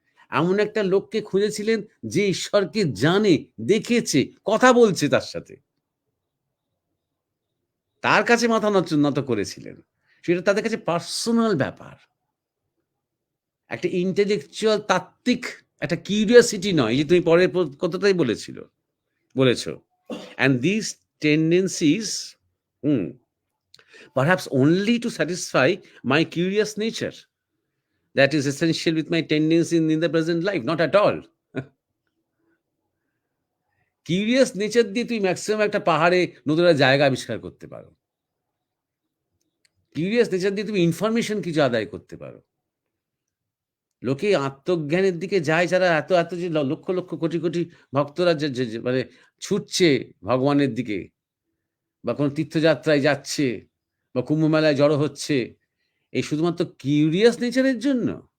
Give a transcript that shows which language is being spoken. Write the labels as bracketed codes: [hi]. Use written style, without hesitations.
[bn] এমন একটা লোককে খুঁজেছিলেন যে ঈশ্বরকে জানে, দেখেছে, কথা বলছে তার সাথে, তার কাছে মাথা নত করেছিলেন। সেটা তাদের কাছে পার্সোনাল ব্যাপার, একটা ইন্টেলেকচুয়াল তাত্ত্বিক একটা কিউরিয়াসিটি নয়, যে তুমি পরের কতটাই বলেছো। [en] And this tendencies perhaps only to satisfy my curious nature that is essential with my tendency in the present life, not at all. [bn] Curious nature দিয়ে তুই ম্যাক্সিমাম একটা পাহাড়ে নতুন একটা জায়গা আবিষ্কার করতে পারো। কিউরিয়াস নেচার দিয়ে তুমি ইনফরমেশন কিছু আদায় করতে পারো। লোকে আত্মজ্ঞানের দিকে যায় যারা এত এত যে লক্ষ লক্ষ কোটি কোটি ভক্তরা মানে ছুটছে ভগবানের দিকে, বা কোনো তীর্থযাত্রায় যাচ্ছে, বা কুম্ভ মেলায় জড়ো হচ্ছে, এই শুধুমাত্র কিউরিয়াস নেচারের জন্য।